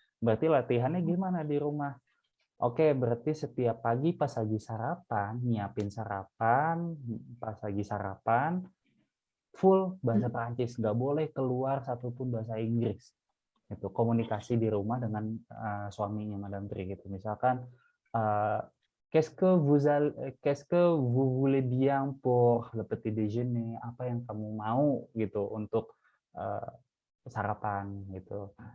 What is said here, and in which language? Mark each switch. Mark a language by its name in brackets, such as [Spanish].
[Indonesian] Berarti latihannya gimana di rumah? Oke, berarti setiap pagi pas lagi sarapan, nyiapin sarapan, pas lagi sarapan, full bahasa Perancis, nggak boleh keluar satupun bahasa Inggris. Itu komunikasi di rumah dengan suaminya Madame Tri gitu. Misalkan, [French] qu'est-ce que vous voulez bien pour le petit déjeuner? [Indonesian] Apa yang kamu mau gitu untuk sarapan gitu.